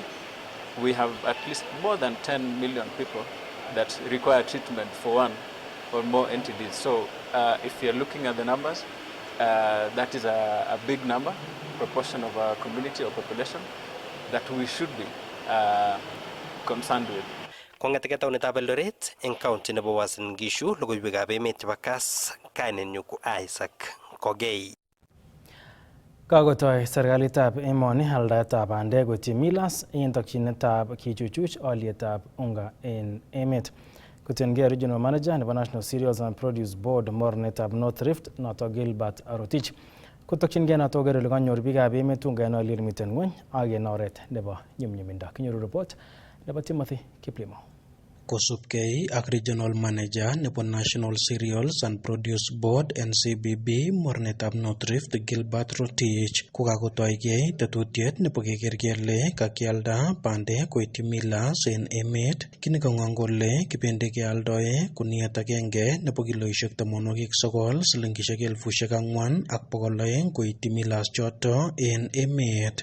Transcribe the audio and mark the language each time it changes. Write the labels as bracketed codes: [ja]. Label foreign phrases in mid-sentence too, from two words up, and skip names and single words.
[en] We have at least more than 10 million people that require treatment for one or more entities. So if you're looking at the numbers, that is a big number, proportion of our community or population that we should be concerned with. [kln] Kong'eteke taonitab Eldoret eng county nebo Uasin Gishu, logoiwekab emet chebo Kass, kainenyu ko Isaac Kogei. Kakotoi serikalitab emoni aldaetab bandek koityi Millers eng tokyinetab kichuchuch olietab unga en emet. Kotiengei [en] Regional Manager [kln] nebo National Cereals and Produce Board mornetab North Rift noto Gilbert Arotich. Kotokyingei noto koker ole kanyor biikab emet unga en oliet nemiten ng'wony ak en oret nebo nyumnyumindo. Kinyoru report nebo Timothy Kiplimo. Kosubkei ak [en] Regional Manager [kln] nebo National Cereals and Produce Board NCBB mornetab North Rift Gilbert Rotich kokakotoigei tetutiet nebo keker kele kakialda bandek koityi Millers en emet, kini kang'ong kole kibendi kealdoe kuniet agenge nebo kiloishek 90 silingishek 4,200 koityi Millers choto en emet.